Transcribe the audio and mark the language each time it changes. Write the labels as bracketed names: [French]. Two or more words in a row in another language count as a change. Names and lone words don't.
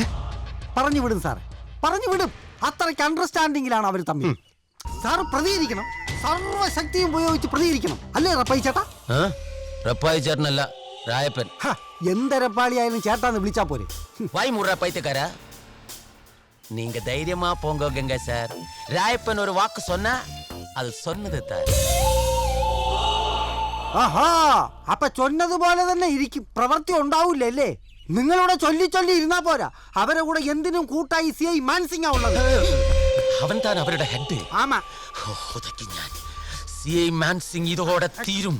[Malayalam] പറഞ്ഞു വിടും സാറേ, പറഞ്ഞു വിടും. അത്രയ്ക്ക് അണ്ടർസ്റ്റാൻഡിങ്ങിലാണ് അവർ തമ്മിൽ. സാറ് പ്രതികരിക്കണം, സർവശക്തിയും ഉപയോഗിച്ച് പ്രതികരിക്കണം. അല്ലേ റപ്പായി ചേട്ടാ? റപ്പായി ചേട്ടനല്ല, രായപ്പൻ. എന്തരപ്പാളിയായാലും ചേട്ടാന്ന് വിളിച്ചാ പോരെ. വായി മുറ പൈത്തക്കാരാ. [Tamil] நீங்க தைரியமா போங்க கங்கா சார். ராயப்பன் ஒரு வாக்கு சொன்னா அது சொன்னது தான். [Malayalam] ആഹാ, അപ്പൊ ചൊന്നതുപോലെ തന്നെ ഇരിക്കും, പ്രവൃത്തി ഉണ്ടാവൂലേ? നിങ്ങളോട് ചൊല്ലി ചൊല്ലി ഇരുന്നാ പോരാ, അവരെ കൂടെ എന്തിനും കൂട്ടായി CI മാൻസിംഗാ ഉള്ളത്. അവൻ താൻ അവരുടെ ഹെഡ്. ആമാ, ഞാൻ CI മാൻസിംഗ് ഇതോടെ തീരും.